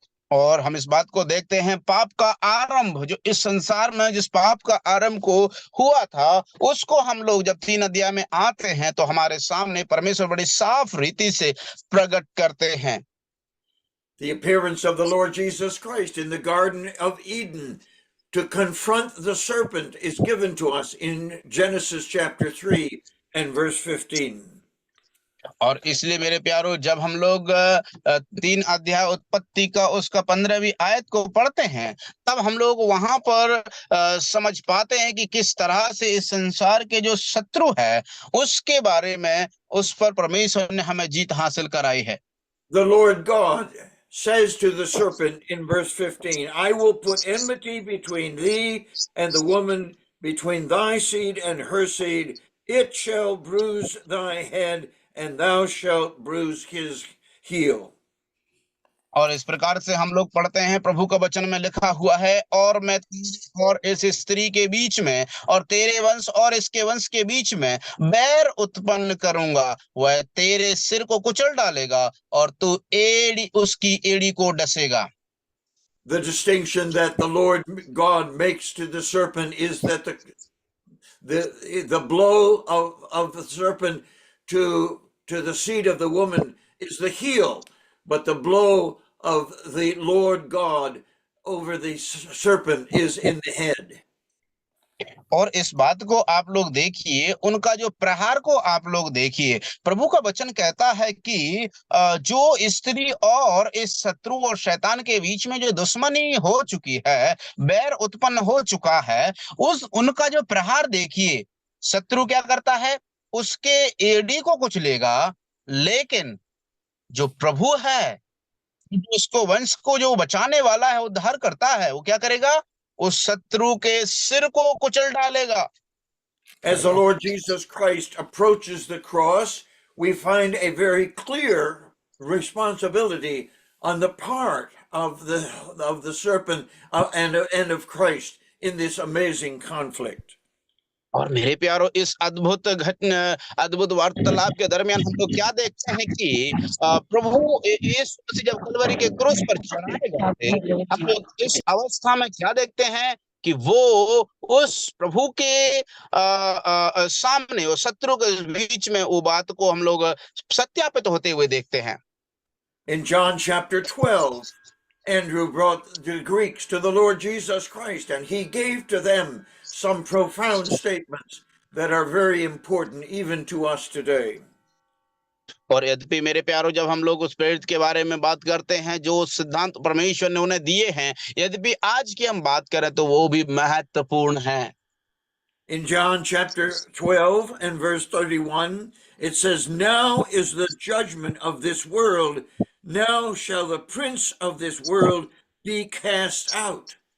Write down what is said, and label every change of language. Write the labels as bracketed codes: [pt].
[hi] और हम इस बात को देखते हैं, पाप का आरंभ जो इस संसार में जिस पाप का आरंभ को हुआ था, उसको हम लोग जब 3 अध्याय में आते हैं तो हमारे सामने परमेश्वर बड़ी साफ रीति से प्रकट करते हैं। [en] The appearance of the Lord Jesus Christ in the Garden of Eden to confront the serpent is given to us in Genesis chapter 3 and verse 15. [hi] और इसलिए मेरे प्यारो जब हम लोग 3 अध्याय उत्पत्ति का उसका 15वीं आयत को पढ़ते हैं, तब हम लोग वहां पर समझ पाते हैं कि किस तरह से इस संसार के जो शत्रु है उसके बारे में उस पर परमेश्वर ने हमें जीत हासिल कराई है। [en] The Lord God says to the serpent in verse 15, I will put enmity between thee and the woman, between thy seed and her seed. It shall bruise thy head, and thou shalt bruise his heel. [hi] और इस प्रकार से हम लोग पढ़ते हैं, प्रभु का वचन में लिखा हुआ है, और मैं और इस स्त्री के बीच में और तेरे वंश और इसके वंश के बीच में बैर उत्पन्न करूंगा, वह तेरे सिर को कुचल डालेगा और तू उसकी एड़ी को डसेगा। [en] The distinction that the Lord God makes to the serpent is that the blow of the serpent to the seed of the woman is the heel, but the blow of the Lord God over the serpent is in the head. [hi] और इस बात को आप लोग देखिए, उनका जो प्रहार को आप लोग देखिए। प्रभु का वचन कहता है कि जो स्त्री और इस शत्रु और शैतान के बीच में जो दुश्मनी हो चुकी है, बैर उत्पन्न हो चुका है, उनका जो प्रहार देखिए, शत्रु क्या करता है, उसके एड़ी को कुचलेगा, लेकिन जो प्रभु है, उसको वंश को जो बचाने वाला है, उद्धार करता है, वो क्या करेगा, उस शत्रु के सिर को कुचल डालेगा। [en] As the Lord Jesus Christ approaches the cross, we find a very clear responsibility on the part of the serpent and of Christ in this amazing conflict. [hi] और मेरे प्यारो इस अद्भुत वार्तालाप के दरमियान हम लोग क्या देखते हैं कि प्रभु यीशु मसीह जब कलवरी के क्रूस पर चढ़ाए गए थे, हम लोग इस अवस्था में क्या देखते हैं कि वो उस प्रभु के सामने, वो शत्रु के बीच में वो बात को हम लोग सत्यापित होते हुए देखते हैं। [en] In John chapter 12, Andrew brought the Greeks to the Lord Jesus Christ, and he gave to them some profound statements that are very important even to us today. [hi] और यद्यपि मेरे प्यारो, जब हम लोग उस प्रेरित के बारे में बात करते हैं जो सिद्धांत परमेश्वर ने उन्हें दिए हैं, यद्यपि आज की हम बात करें तो वो भी महत्वपूर्ण है। [en] In John chapter 12 and verse 31, it says, "Now is the judgment of this world. Now shall the prince of this world be cast out."